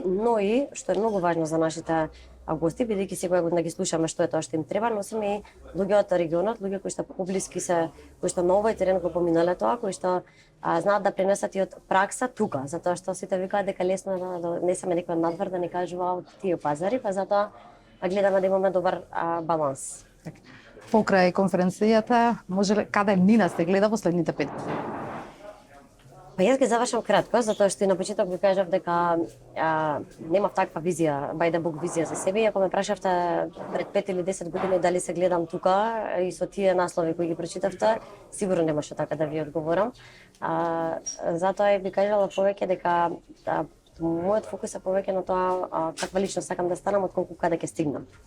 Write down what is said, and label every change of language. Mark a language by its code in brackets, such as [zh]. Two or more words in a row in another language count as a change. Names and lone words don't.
[mk] но и што е многу важно за нашите гости, бидејќи секоја година ги слушаме што е тоа што им треба, носиме и луѓе од регионот, луѓе кои што поблиски се, кои што на овој терен го поминале тоа, кои што знаат да пренесат и од пракса тука, затоа што сите викаат дека лесно е да донесеме некој надвор да ни кажува од тие пазари, па затоа гледаме да имаме добар баланс. Покрај конференцијата, може ли каде Нина се гледа во следните 5 години? Па јас ги завршам кратко, затоа што и на почеток ви кажав дека немав таква визија, [en] by the book [mk] визија за себе. Ако ме прашавте пред 5 или 10 години дали се гледам тука и со тие наслови кои ги прочитавте, сигурно немаше така да ви одговорам. Затоа ви кажала повеќе дека мојот фокус е повеќе на тоа каква личност сакам да станам отколку каде ќе стигнам.